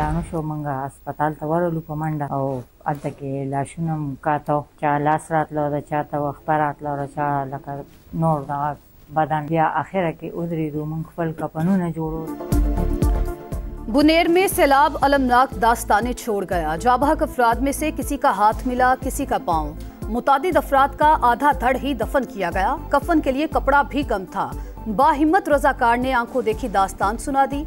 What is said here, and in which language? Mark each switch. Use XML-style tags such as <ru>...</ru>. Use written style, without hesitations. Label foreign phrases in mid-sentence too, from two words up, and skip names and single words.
<ps>شو منګه هسپتال ته ورولو په منډه او هلته کې لاشونه م کاته چا لاس راتلو د چا ته وخپه راتلو د چا لکه نور دغه بدن بیا اخره کې ودرېدو موږ خپل کفنونه جوړو</ps> <ur>بونیر میں سیلاب المناک داستانیں چھوڑ گیا. جاں بحق افراد میں سے کسی کا ہاتھ ملا، کسی کا پاؤں. متعدد افراد کا آدھا دھڑ ہی دفن کیا گیا. کفن کے لیے کپڑا بھی کم تھا. باہمت رضاکار نے آنکھوں دیکھی داستان سنا دی.</ur>